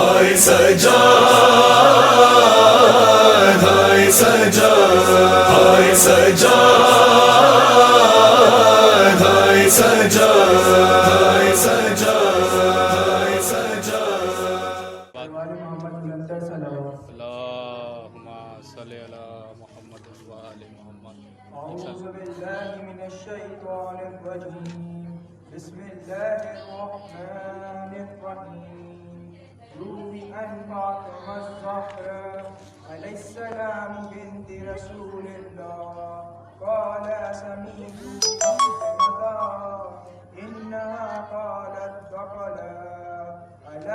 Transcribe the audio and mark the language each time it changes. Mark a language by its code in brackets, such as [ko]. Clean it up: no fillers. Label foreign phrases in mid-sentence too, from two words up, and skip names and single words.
[ur] سجاد ہائے سجاد ہائے سجاد ہائے سجاد ہائے سجاد ہائے سجاد [ar] اللہم صلی علی محمد و آل محمد. أعوذ بالله من الشيطان الرجيم بسم الله الرحمن الرحيم روي عن فاطمة الزهراء عليه السلام بنت رسول الله قال سمعت فاطمة إنها قالت دخلا على